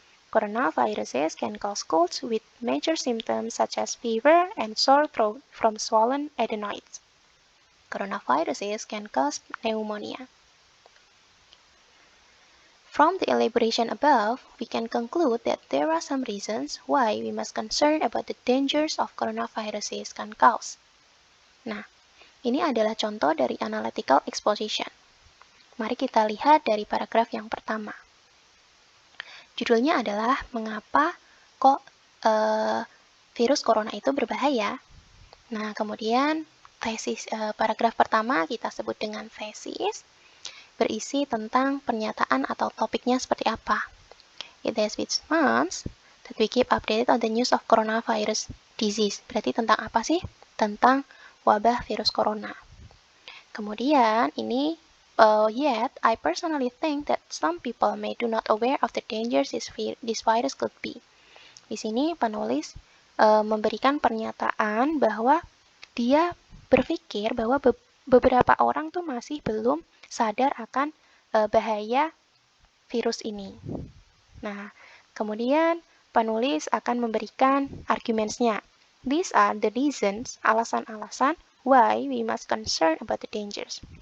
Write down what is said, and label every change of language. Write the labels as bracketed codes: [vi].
[en] Coronaviruses can cause colds with major symptoms such as fever and sore throat from swollen adenoids. Coronaviruses can cause pneumonia. From the elaboration above, we can conclude that there are some reasons why we must concern about the dangers of coronaviruses can cause. [id] Nah, ini adalah contoh dari analytical exposition. Mari kita lihat dari paragraf yang pertama. Judulnya adalah mengapa kok virus corona itu berbahaya. Nah, kemudian tesis paragraf pertama kita sebut dengan tesis, berisi tentang pernyataan atau topiknya seperti apa. [en] It has been months that we keep updated on the news of coronavirus disease. [id] Berarti tentang apa sih? Tentang wabah virus corona. Kemudian ini [en] yet I personally think that some people may do not aware of the dangers this virus could be. [id] Di sini penulis memberikan pernyataan bahwa dia berpikir bahwa beberapa orang tuh masih belum sadar akan bahaya virus ini. Nah, kemudian penulis akan memberikan arguments-nya. [en] These are the reasons, [id] alasan-alasan [en] why we must concern about the dangers.